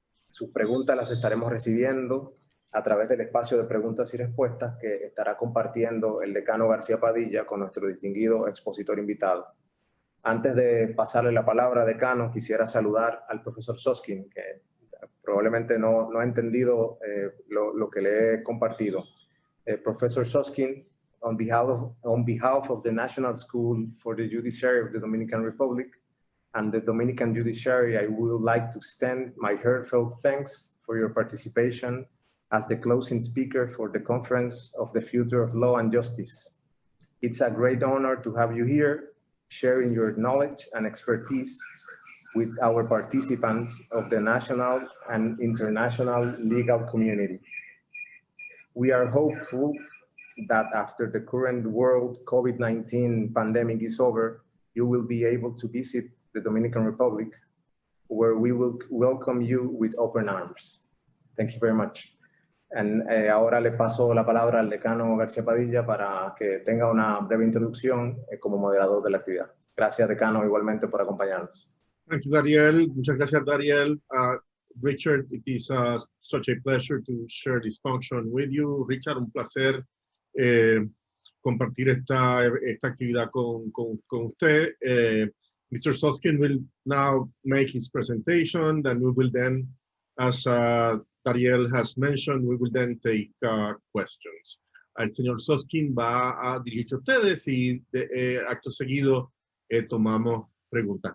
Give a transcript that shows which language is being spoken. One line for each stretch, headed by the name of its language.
Spanish: Sus preguntas las estaremos recibiendo a través del espacio de preguntas y respuestas que estará compartiendo el decano García Padilla con nuestro distinguido expositor invitado. Antes de pasarle la palabra, decano, quisiera saludar al profesor Susskind, que probablemente no ha entendido lo que le he compartido.
English: Professor Susskind, on behalf of the National School for the Judiciary of the Dominican Republic and the Dominican Judiciary, I would like to extend my heartfelt thanks for your participation as the closing speaker for the Conference of the Future of Law and Justice. It's a great honor to have you here, sharing your knowledge and expertise with our participants of the national and international legal community. We are hopeful that after the current world COVID-19 pandemic is over, you will be able to visit the Dominican Republic, where we will welcome you with open arms. Thank you very much.
Spanish: Ahora le paso la palabra al decano García Padilla para que tenga una breve introducción como moderador de la actividad. Gracias, decano, igualmente por acompañarnos.
English: Thank you, Dariel.
Spanish: Muchas gracias, Dariel.
English: Richard, it is such a pleasure to share this function with you.
Spanish: Richard, un placer compartir esta actividad con usted. Mr.
English: Susskind will now make his presentation, and we will then, as Dariel has mentioned, we will then take questions.
Spanish: el señor Susskind va a dirigirse a ustedes y acto seguido tomamos preguntas.